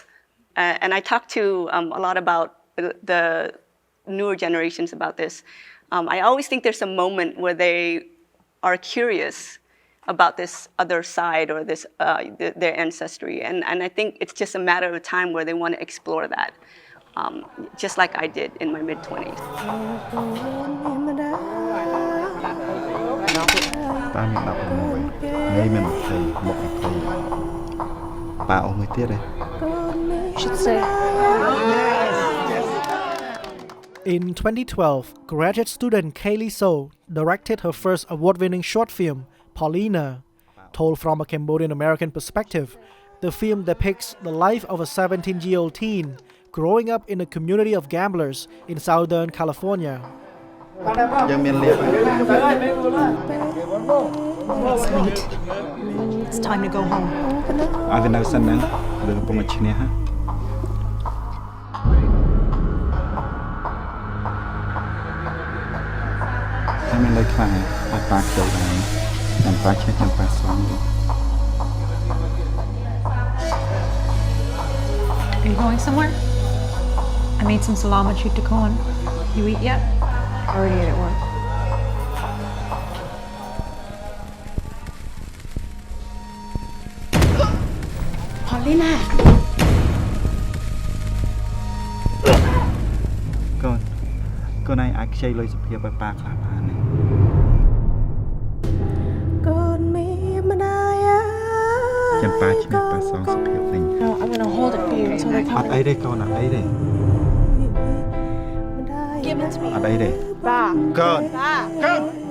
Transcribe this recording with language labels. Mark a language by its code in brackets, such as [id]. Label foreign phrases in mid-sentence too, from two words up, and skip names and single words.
[en] And I talk to a lot about the newer generations about this. I always think there's a moment where they are curious about this other side or this their ancestry, and I think it's just a matter of time where they want to explore that, just like I did in my mid-20s. [km] ប៉ាមាន16ហើយមាន20មក20ប៉ាអស់មួយទៀតទេ [en] Should say. In 2012, graduate student Caylee So directed her first award-winning short film, Paulina. Told from a Cambodian American perspective, the film depicts the life of a 17-year-old teen growing up in a community of gamblers in Southern California. [km] យើងមានលៀប [en] It's late. It's time to go home. [km] ឲ្យវានៅសិនហ្នឹងវាកំពុងតែឈ្នះហ่ะហើយមានលុយខ្លះឲ្យប៉ាខ្ចីបានចាំប៉ាឈ្នះចាំប៉ាសង [en] Are you going somewhere? I made some salama chuttikon. You eat yet? Already ate at work. Paulina! [km] កូនឯងអាចខ្ចីលុយសុភាពឲ្យប៉ាខ្លះបានទេ ចាំប៉ាឈ្នះប៉ាសងសុភាពវិញ [en] No, I'm gonna hold it for you until they [km] អ [en] come. [km] ត់អីទេកូនអត់អីទេ [en] Give it to me. [km] អត់អីទេ Ba. កូន Ba. កូន